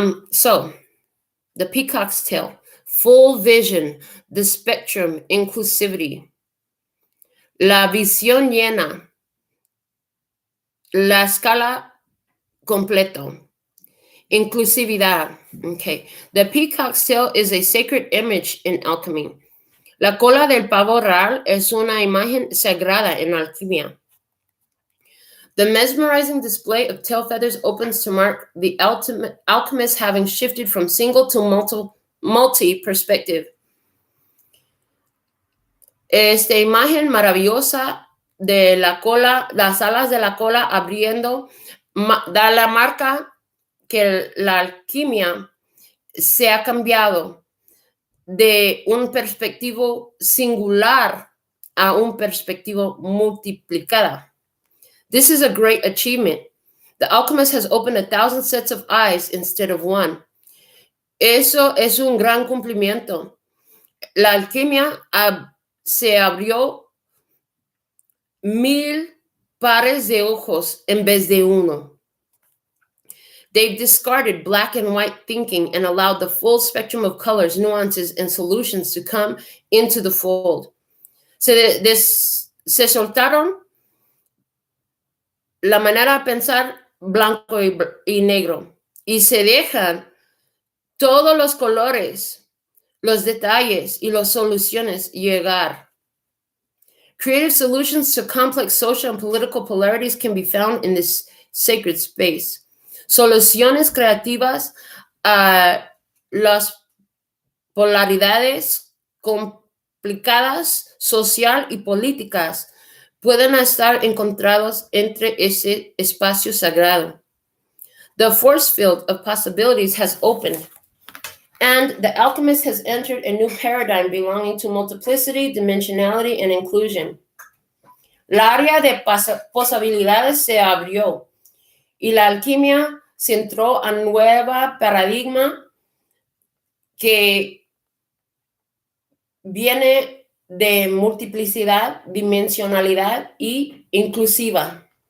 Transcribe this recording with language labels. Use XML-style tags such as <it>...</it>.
<en>So, the peacock's tail, full vision, the spectrum, inclusivity,</en> <es>la visión llena, la escala completo, inclusividad.</es> <en>Okay. The peacock's tail is a sacred image in alchemy.</en> <es>La cola del pavo real es una imagen sagrada en alquimia.</es> <en>The mesmerizing display of tail feathers opens to mark the alchemist having shifted from single to multi perspective.</en> <es>Esta imagen maravillosa de la cola, las alas de la cola abriendo, da la marca que la alquimia se ha cambiado de un perspectivo singular a un perspectivo multiplicada.</es> <en>This is a great achievement. The alchemist has opened 1,000 sets of eyes instead of one.</en> <es>Eso es un gran cumplimiento. La alquimia se abrió 1,000 pares de ojos en vez de uno.</es> <en>They've discarded black and white thinking and allowed the full spectrum of colors, nuances, and solutions to come into the fold.</en> <es>Se soltaron la manera de pensar blanco y negro y se dejan todos los colores, los detalles y las soluciones llegar.</es> <en>Creative solutions to complex social and political polarities can be found in this sacred space.</en> <es>Soluciones creativas a las polaridades complicadas, social y políticas pueden estar encontrados entre ese espacio sagrado.</es> <en>The force field of possibilities has opened, and the alchemist has entered a new paradigm belonging to multiplicity, dimensionality, and inclusion.</en> <es>La área de posibilidades se abrió y la alquimia se entró a un nuevo paradigma que viene de multiplicidad, dimensionalidad y inclusividad.</es>